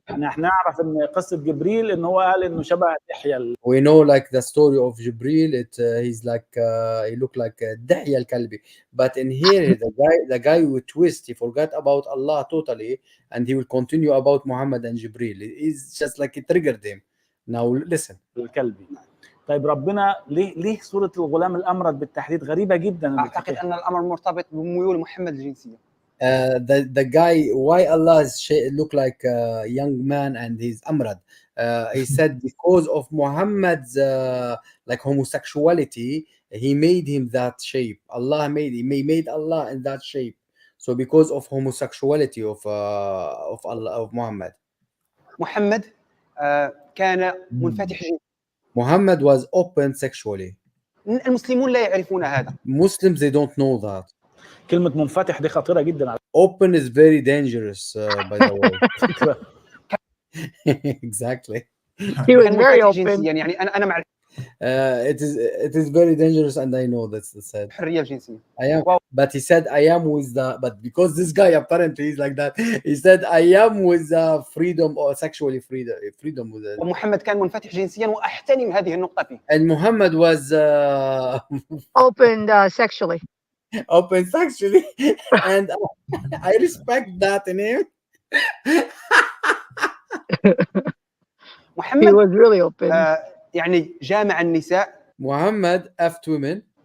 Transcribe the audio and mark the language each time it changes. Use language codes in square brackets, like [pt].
[ar] يعني احنا نعرف ان قصة جبريل ان هو قال انه شبه دحية. [en] We know like the story of Jibril. He's like he looked like Dahya al-Kalbi. But in here, the guy with twist, he forgot about Allah totally, and he will continue about Muhammad and Jibril. It's just like it triggered him. Now listen. [ar] الكلبي. طيب ربنا ليه صورة الغلام الأمرد بالتحديد غريبة جدا؟ أعتقد أن الأمر مرتبط بميول محمد الجنسية. [en] The guy, why Allah look like a young man and he's amrad? He said because of Muhammad's like homosexuality, he made him that shape. Allah made Allah in that shape. So because of homosexuality of Allah, of Muhammad. [ar] محمد كان منفتح جنسيا. [en] Muhammad was open sexually. [ar] المسلمون لا يعرفون هذا. [en] Muslims, they don't know that. [ar] كلمة منفتح دي خطيرة جدا. [en] Open is very dangerous, by the way. Exactly. He was very open. [ar] يعني أنا مع [en] it is very dangerous, and I know that's the said. [ar] الحرية الجنسية. [en] I am, but he said I am with the, but because this guy apparently is like that, he said I am with the freedom or sexually freedom with it. [ar] ومحمد كان منفتح جنسيا وأحترم هذه النقطة فيه. [en] And Muhammad was open sexually. Open sexually, and I respect that in him. [ar] محمد [en] He was really open. [ar] يعني جامع النساء. [en] Muhammad effed women.